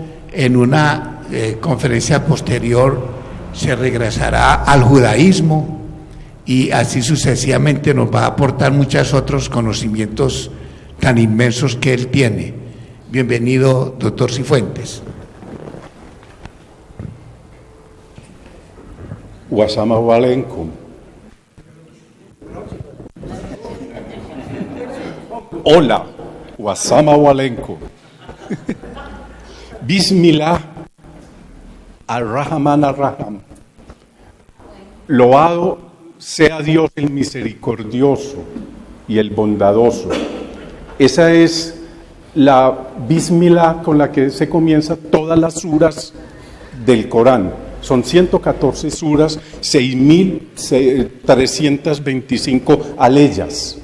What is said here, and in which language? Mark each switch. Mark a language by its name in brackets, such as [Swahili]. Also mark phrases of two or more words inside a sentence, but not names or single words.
[Spanish] En una conferencia posterior se regresará al judaísmo y así sucesivamente nos va a aportar muchos otros conocimientos tan inmensos que él tiene. Bienvenido, doctor Cifuentes. [Arabic] والسلام عليكم. Hola, والسلام عليكم. بسم الله الرحمن الرحيم. [Spanish] Loado sea Dios el misericordioso y el bondadoso. Esa es la Bismillah con la que se comienza todas las suras del Corán. Son 114 suras, 6.325 aleyas.